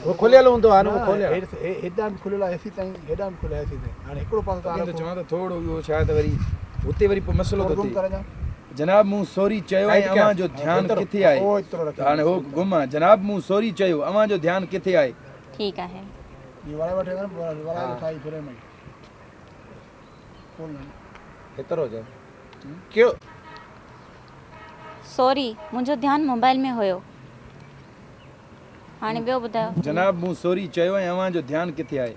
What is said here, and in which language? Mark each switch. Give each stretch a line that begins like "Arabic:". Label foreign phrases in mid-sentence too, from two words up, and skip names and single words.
Sindhi: वो खुलियल हूंदो आहे न वो खुलियल हेॾां बि खुलियल आहे एसी ताईं हेॾां बि खुलियल आहे एसी ताईं हाणे हिकिड़ो पासो त चवां त थोरो इहो शायदि वरी हुते वरी पोइ मसइलो थो गुम थिए करे ॾियां जनाब मूं सॉरी चयो ऐं अव्हां जो ध्यानु किथे आहे ओ एतिरो रखी हाणे हो गुम आहे जनाब मूं सॉरी चयो अव्हां जो ध्यानु किथे आहे ठीकु आहे
Hindi: ये वाला बैठे ना वाला उठाई फिरे में बोल
Sindhi: एतिरो हुजे क्यों सॉरी मुंहिंजो ध्यानु मोबाइल में हुयो हाणे ॿियो ॿुधायो जनाब मूं सॉरी चयो ऐं अव्हां जो ध्यानु किथे आहे